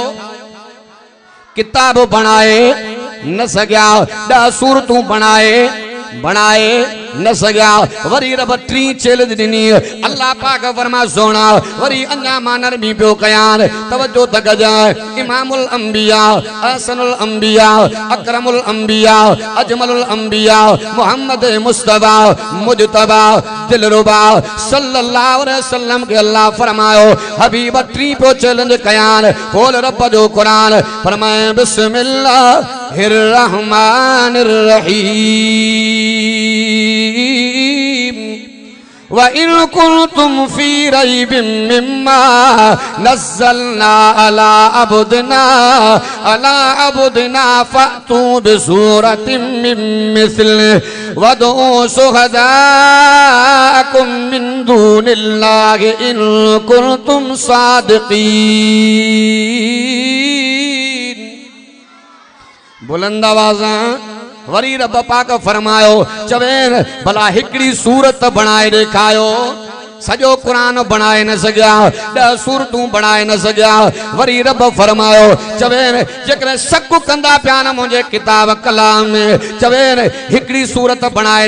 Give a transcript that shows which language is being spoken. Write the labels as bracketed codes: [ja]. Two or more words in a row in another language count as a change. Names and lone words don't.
[sd] किताब बणाए न सघिया 10 सूरतूं बणाए न सघिया वरी रब 3 चैलेंज ॾिनी अल्लाह पाक फरमा सोना वरी अञा मां नरमी पियो कयान तवज्जो त गजाए [ar] إمام الأنبياء أحسن الأنبياء أكرم الأنبياء أجمل الأنبياء [sd] मोहम्मद मुस्तफा मुजतबा दिलरुबा [ar] صلى الله عليه وسلم [sd] के अल्लाह फरमायो हबीब 3 पियो चैलेंज कयान खोल रब जो कुरान फरमाए [ar] بسم الله الرحمن الرحيم وإن كنتم في ريب مما نزلنا على عبدنا فأتوا بسورة من مثله وادعوا شهداءكم من دون الله إن كنتم صادقين [sd] बुलंद आवाज़ वरी रब पाक फरमायो चवेन भला हिकड़ी सूरत बणाए ॾेखारियो सजो कुरान बनाए न सघिया 10 सूरतूं बनाए न सघिया वरी रब फरमायो चवे जेकर शक कंदा पिया न मुंहिंजे किताब कलाम में चवे हिकड़ी सूरत बनाए